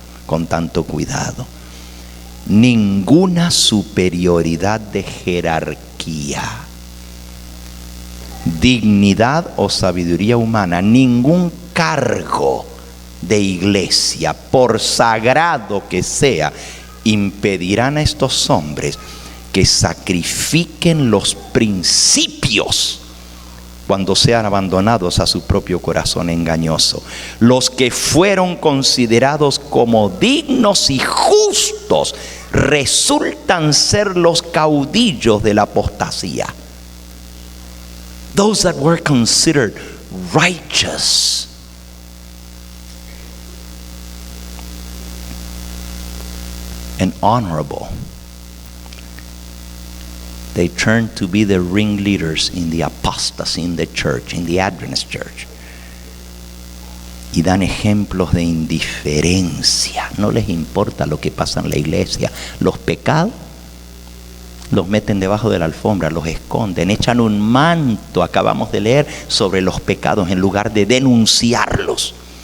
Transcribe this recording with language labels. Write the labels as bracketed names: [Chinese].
[Spanish] con tanto cuidado. Ninguna superioridad de jerarquía, dignidad o sabiduría humana, ningún cargo de iglesia, por sagrado que sea, impedirán a estos hombres que sacrifiquen los principios cuando sean abandonados a su propio corazón engañoso. Los que fueron considerados como dignos y justos resultan ser los caudillos de la apostasía. [English] Those that were considered righteous and honorable, they turned to be the ringleaders in the apostasy in the church, in the Adventist church. [Spanish] Y dan ejemplos de indiferencia. No les importa lo que pasa en la iglesia. Los pecados los meten debajo de la alfombra, los esconden, echan un manto, acabamos de leer, sobre los pecados en lugar de denunciarlos.